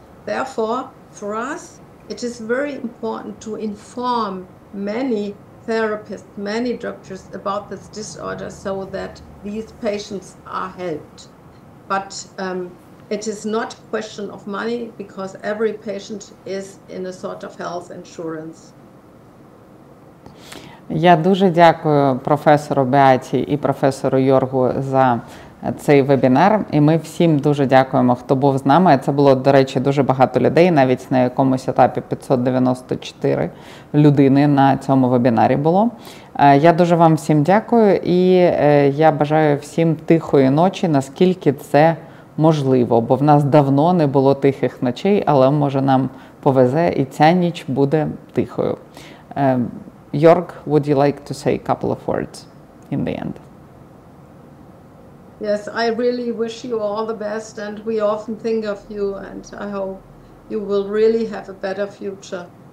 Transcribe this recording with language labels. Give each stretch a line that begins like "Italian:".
English: Therefore, for us, it is very important to inform many therapists, many doctors about this disorder so that these patients are helped. But it is not a question of money because every patient is in a sort of health insurance.
Ukrainian: Я дуже дякую професору Beate і професору Йоргу за цей вебінар. І ми всім дуже дякуємо, хто був з нами. Це було, до речі, дуже багато людей. Навіть на якомусь етапі 594 людини на цьому вебінарі було. Я дуже вам всім дякую і я бажаю всім тихої ночі, наскільки це можливо. Бо в нас давно не було тихих ночей, але може нам повезе і ця ніч буде тихою.
English: Jörg, would you like to say a couple of words in the end? Yes, I really wish you all the best, and we often think of you, and I hope you will really have a better future.